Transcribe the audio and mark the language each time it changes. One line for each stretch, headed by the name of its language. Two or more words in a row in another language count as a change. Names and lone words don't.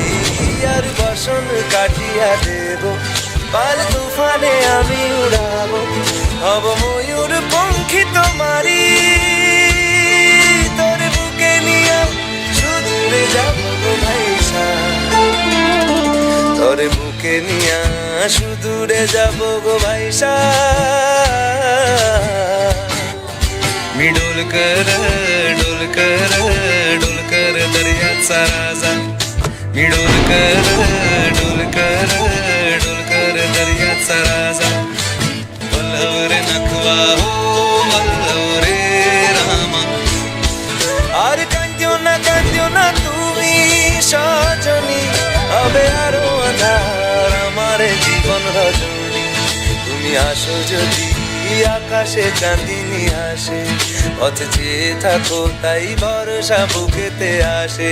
Bangla: আর বসন কাটিয়া দেব পাল তুফানে আমি উড়াবো, হব ময়ূর পঙ্খী তোমারি, তোর বুকে নিয়ে সুদূরে যাবো গো ভাইসা, তোর বুকে নিয়ে সুদূরে যাবো গো ভাইসা।
Marathi: मी डोलकर दर्याचा राजा, मी डोलकर दर्याचा राजा, वल्लव रे नखवा हो वल्लव रे रामा।
Bangla: আর কাঁদিও না তুমি সজনী, হবে আরো আঁধার আমার জীবন রজনী। তুমি আসো যদি আকাশে চাঁদিনী হাসে, পথ চেয়ে থাকো তাই ভরসা বুকেতে আসে।